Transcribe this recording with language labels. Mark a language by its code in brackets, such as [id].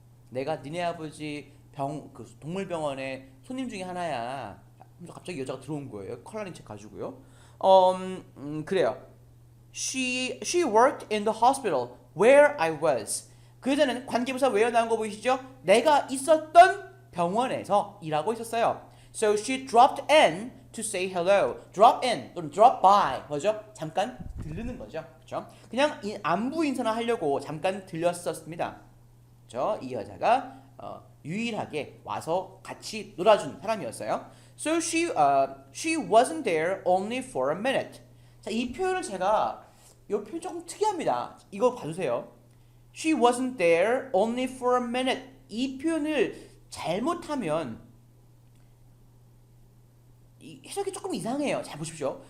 [ko] 내가 니네 아버지 그 동물병원의 손님 중에 하나야. 갑자기 여자가 들어온 거예요. 컬러링 책 가지고요. 그래요. [en] She worked in the hospital where I was. [ko] 그 여자는 관계부사 where 나온 거 보이시죠? 내가 있었던 병원에서 일하고 있었어요. [en] So she dropped in to say hello. Drop in [ko] 또는 [en] drop by [ko] 뭐죠? 잠깐 들르는 거죠. 그렇죠? 그냥 안부 인사나 하려고 잠깐 들렸었습니다. 그렇죠? 이 여자가 유일하게 와서 같이 놀아준 사람이었어요. [en] So she wasn't there only for a minute. [ko] 자, 이 표현을 제가 이 표현 조금 특이합니다. 이거 봐주세요. [en] She wasn't there only for a minute. [ko] 이 표현을 잘못하면 이 해석이 조금 이상해요. 잘 보십시오.